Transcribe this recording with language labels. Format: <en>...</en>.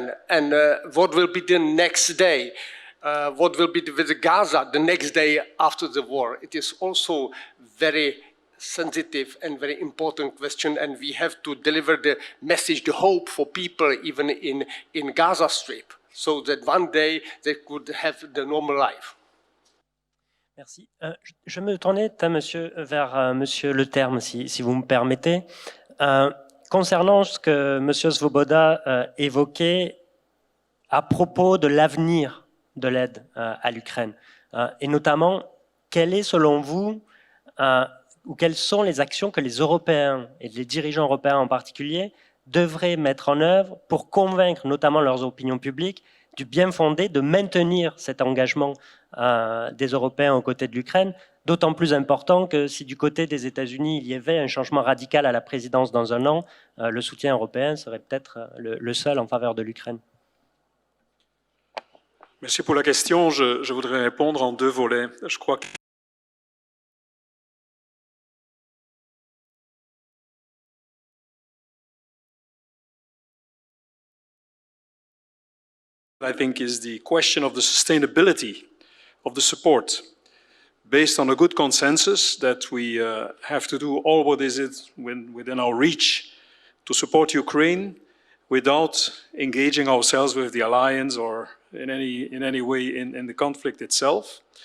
<en>And what will be the next day? What will be with Gaza the next day after the war? It is also very sensitive and very important question, and we have to deliver the message, the hope for people even in Gaza Strip, so that one day they could have the normal life.</en> <fr>Merci. Je me tournais vers Monsieur Le Terme, si vous me permettez. Concernant ce que Monsieur Svoboda évoquait à propos de l'avenir de l'aide à l'Ukraine, et notamment, quelle est selon vous, ou quelles sont les actions que les Européens, et les dirigeants européens en particulier, devraient mettre en œuvre pour convaincre notamment leurs opinions publiques du bien fondé de maintenir cet engagement des Européens aux côtés de l'Ukraine, d'autant plus important que si du côté des États-Unis il y avait un changement radical à la présidence dans un an, le soutien européen serait peut-être le seul en faveur de l'Ukraine. Merci pour la question. Je voudrais répondre en deux volets. Je crois que</fr> <en>I think is the question of the sustainability of the support, based on a good consensus that we have to do all what is within our reach to support Ukraine without engaging ourselves with the alliance or in any way in the conflict itself.</en>